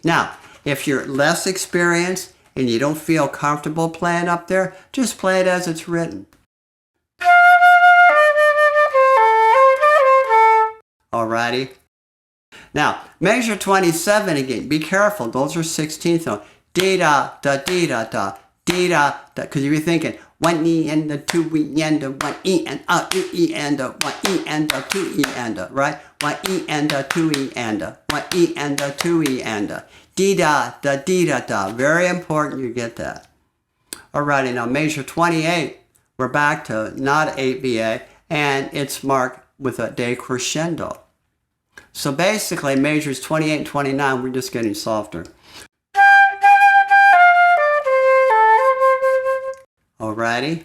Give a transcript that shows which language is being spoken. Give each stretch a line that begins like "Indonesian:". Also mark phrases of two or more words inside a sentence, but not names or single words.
English: Now, if you're less experienced and you don't feel comfortable playing up there, just play it as it's written. Alrighty. Now, measure 27 again. Be careful. Those are 16th notes. D-da, da, dee-da, da, dee-da, da. Because you're thinking 1 E and a 2 E and a 1 E and a 2 E and a 1 E and a 2 E and a, right? 1 E and a 2 E and a 1 E and a 2 E and a. D-da, da, dee-da, da. Very important you get that. Alrighty, now measure 28. We're back to not 8VA, and it's marked with a decrescendo. So basically, measures 28 and 29, we're just getting softer. Alrighty.